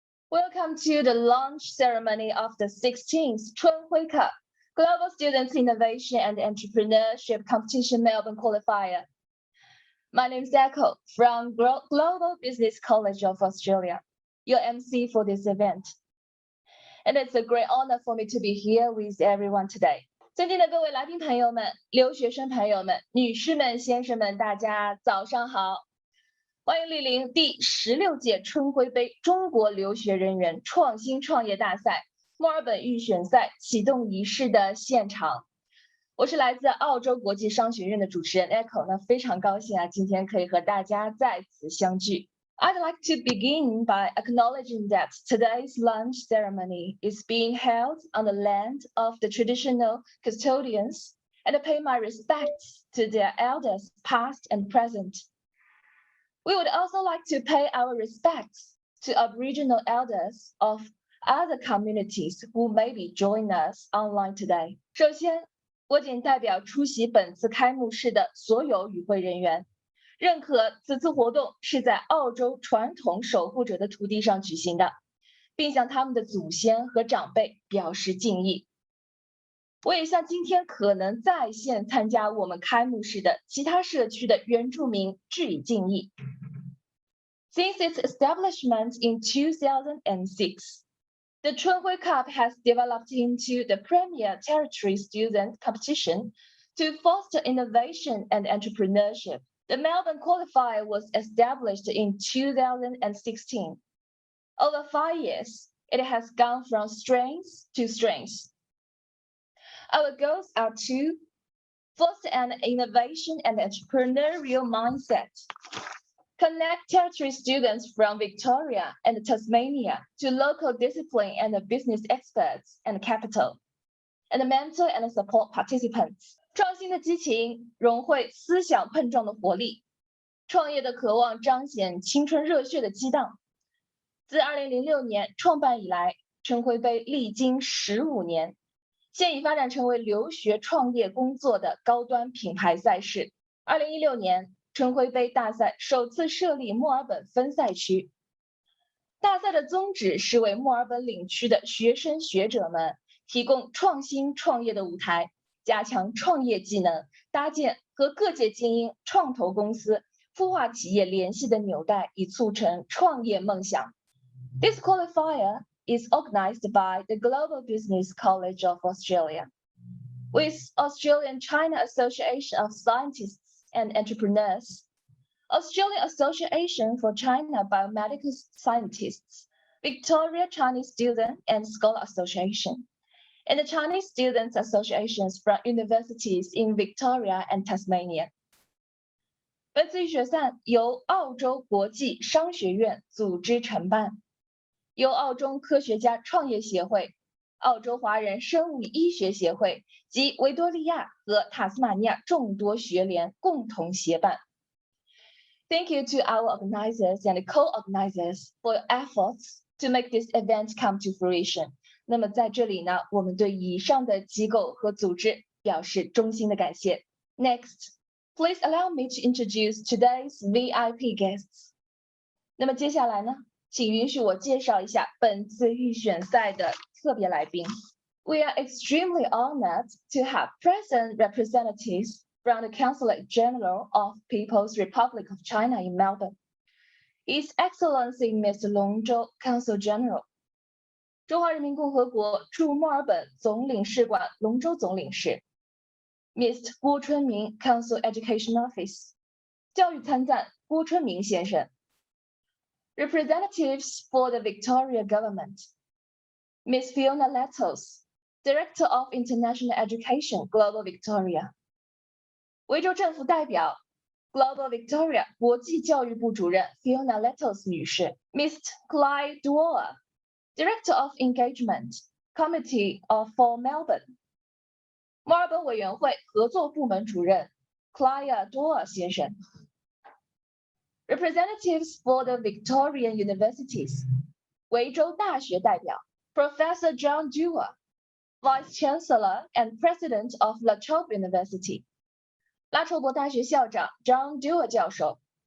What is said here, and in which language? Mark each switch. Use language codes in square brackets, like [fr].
[en] Welcome to the launch ceremony of the 16th Chunhui Cup, Global Students Innovation and Entrepreneurship Competition Melbourne Qualifier. My name is Echo from Global Business College of Australia, your MC for this event. And it's a great honor for me to be here with everyone today. [zh] 尊敬的各位来宾朋友们、留学生朋友们、女士们、先生们，大家早上好！欢迎莅临第16届春晖杯中国留学人员创新创业大赛墨尔本预选赛启动仪式的现场。我是来自澳洲国际商学院的主持人 Echo， 那非常高兴今天可以和大家在此相聚。 [en] I'd like to begin by acknowledging that today's lunch ceremony is being held on the land of the traditional custodians and pay my respects to their elders past and present. We would also like to pay our respects to Aboriginal elders of other communities who may be joining us online today. [zh] 首先，我谨代表出席本次开幕式的所有与会人员，认可此次活动是在澳洲传统守护者的土地上举行的，并向他们的祖先和长辈表示敬意。我也向今天可能在线参加我们开幕式的其他社区的原住民致以敬意。 [en] Since its establishment in 2006, the Chunhui Cup has developed into the premier tertiary student competition to foster innovation and entrepreneurship. The Melbourne Qualifier was established in 2016. Over 5 years, it has gone from strength to strength. Our goals are to foster an innovation and entrepreneurial mindset, connect tertiary students from Victoria and Tasmania to local discipline and business experts and capital, and mentor and support participants. [zh] 创新的激情融汇思想碰撞的活力，创业的渴望彰显青春热血的激荡。自2006年创办以来，春晖杯历经15年，现已发展成为留学创业工作的高端品牌赛事。2016年，春晖杯大赛首次设立墨尔本分赛区。大赛的宗旨是为墨尔本领区的学生学者们提供创新创业的舞台，加强创业技能，搭建和各界精英、创投公司、孵化企业联系的纽带，以促成创业梦想。 [en] This qualifier is organized by the Global Business College of Australia, with Australian-China Association of Scientists and Entrepreneurs, Australian Association for China Biomedical Scientists, Victoria Chinese Student and Scholar Association, and the Chinese Students Associations from universities in Victoria and Tasmania. [zh] 本次预选赛由澳洲国际商学院组织承办，由澳洲科学家创业协会、澳洲华人生物医学协会及维多利亚和塔斯马尼亚众多学联共同协办。 [en] Thank you to our organizers and co-organizers for your efforts to make this event come to fruition. [zh] 那么在这里呢，我们对以上的机构和组织表示衷心的感谢。 [en] Next, please allow me to introduce today's VIP guests. [zh] 那么接下来呢，请允许我介绍一下本次预选赛的特别来宾。 [en] We are extremely honored to have present representatives from the Consulate General of People's Republic of China in Melbourne. His Excellency Mr. Long Zhou, Consul General. [zh] 中华人民共和国驻墨尔本总领事馆龙州总领事 Mr. [en] 郭春明 Consul Education Office [zh] 教育参赞郭春明先生 [en] Representatives for the Victoria Government Ms. Fiona Lettos Director of International Education Global Victoria [zh] 维州政府代表 [en] Global Victoria [zh] 国际教育部主任 [en] Fiona Lettos [zh] 女士 [en] Mr. Clive Dwyer Director of Engagement, Committee for Melbourne. [zh] 墨尔本委员会合作部门主任 Clive Dwyer 先生。 [en] Representatives for the Victorian Universities. [zh] 维州大学代表 [en] Professor John Dewar, Vice Chancellor and President of La Trobe University. [zh] 拉筹伯大学校长 John Dewar 教授。